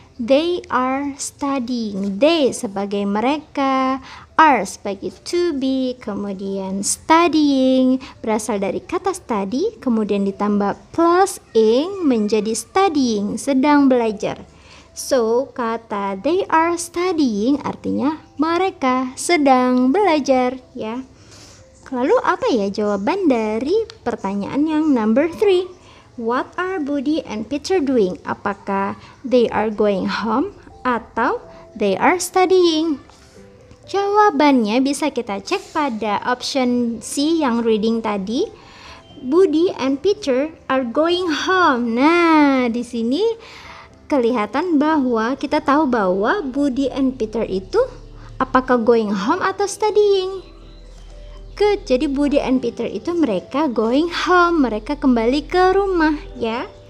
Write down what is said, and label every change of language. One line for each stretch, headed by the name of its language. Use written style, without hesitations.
English: They are studying.
Indonesian: They sebagai mereka, are sebagai to be, kemudian studying berasal dari kata study, kemudian ditambah plus ing menjadi studying, sedang belajar. So, kata
English: they are studying
Indonesian: artinya mereka sedang belajar, ya. Lalu apa ya jawaban dari pertanyaan yang number 3?
English: What are Budi and Peter doing?
Indonesian: Apakah
English: they are going home
Indonesian: atau
English: They are studying.
Indonesian: Jawabannya bisa kita cek pada option C yang reading tadi.
English: Budi and Peter are going home.
Indonesian: Nah, di sini kelihatan bahwa kita tahu bahwa Budi and Peter itu apakah
English: going home
Indonesian: atau studying? Good. Jadi Budi and Peter itu mereka
English: going home,
Indonesian: mereka kembali ke rumah ya.